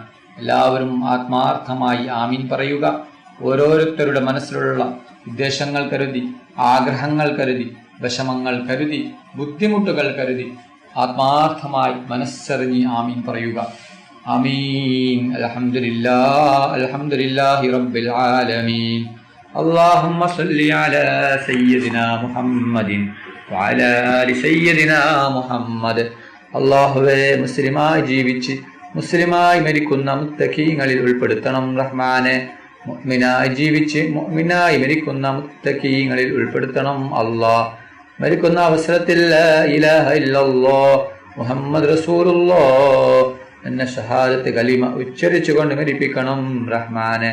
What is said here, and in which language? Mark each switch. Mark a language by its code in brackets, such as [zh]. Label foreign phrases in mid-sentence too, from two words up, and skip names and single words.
[ml] എല്ലാവരും ആത്മാർത്ഥമായി ആമീൻ പറയുക. ഓരോരുത്തരുടെ മനസ്സിലുള്ള ഉദ്ദേശങ്ങൾ കരുതി, ആഗ്രഹങ്ങൾ കരുതി, വിഷമങ്ങൾ കരുതി, ബുദ്ധിമുട്ടുകൾ കരുതി ആത്മാർത്ഥമായി മനസ്സറിഞ്ഞ് ആമീൻ പറയുക. ആമീൻ. [ar] الحمد لله الحمد لله رب العالمين. اللهم صل على سيدنا محمد وعلى آل سيدنا محمد. [ml] അല്ലാഹുവേ, മുസ്ലിമായി ജീവിച്ച് മുസ്ലിമായി മരിക്കുന്ന മുത്തഖീങ്ങളിൽ ഉൾപ്പെടുത്തണം റഹ്മാനെ. മുഅ്മിനായി ജീവിച്ച് മുഅ്മിനായി മരിക്കുന്ന മുത്തഖീങ്ങളിൽ ഉൾപ്പെടുത്തണം അല്ലാഹ്. മരിക്കുന്ന അവസരത്തിൽ [ar] لا إله إلا الله محمد رسول الله [ml] എന്ന ഷഹാദത്ത് കലിമ ഉച്ചരിച്ചുകൊണ്ട് മരിപ്പിക്കണം റഹ്മാനെ.